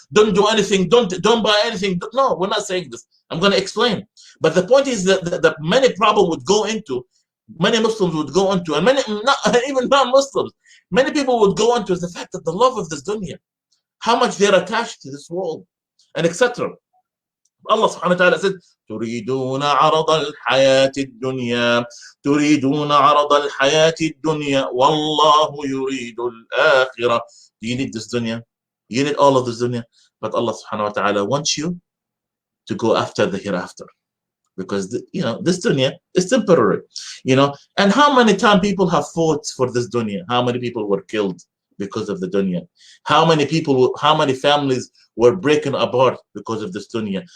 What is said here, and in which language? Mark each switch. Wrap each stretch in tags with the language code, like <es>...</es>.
<en>Don't do anything. Don't buy anything. No, we're not saying this. I'm gonna explain. But the point is that many problem would go into, many Muslims would go into, and even non-Muslims, many people would go into, is the fact that the love of this dunya, how much they're attached to this world, and etc. Allah subhanahu wa ta'ala said,</en> <ar>تريدون عرض الحياة الدنيا تريدون عرض الحياة الدنيا والله يريد الآخرة.</ar> <en>Do you need this dunya? You need all of this dunya. But Allah subhanahu wa ta'ala wants you to go after the hereafter. Because this dunya is temporary. And how many times people have fought for this dunya? How many people were killed because of the dunya? How many families were breaking apart because of this dunya?</en>